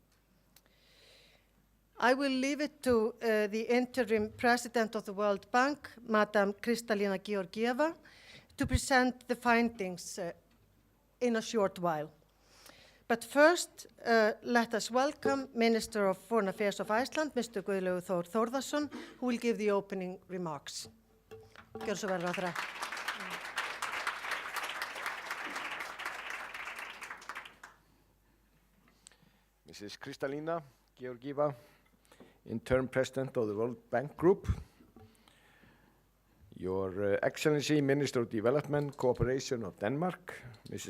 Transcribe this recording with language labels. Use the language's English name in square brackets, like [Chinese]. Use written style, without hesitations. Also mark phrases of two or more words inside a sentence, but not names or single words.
[English] I will leave it to the interim president of the World Bank, Madam Kristalina Georgieva, to present the findings in a short while. But first, let us welcome Minister of Foreign Affairs of Iceland, Mr. Guðlaugur Þór Þórðarson, who will give the opening remarks. [Icelandic] Gjörðu svo vel, ráðherra. [English] Mrs. Kristalina Georgieva, Interim President of the World Bank Group, Your Excellency, Minister of Development Cooperation of Denmark, Mrs.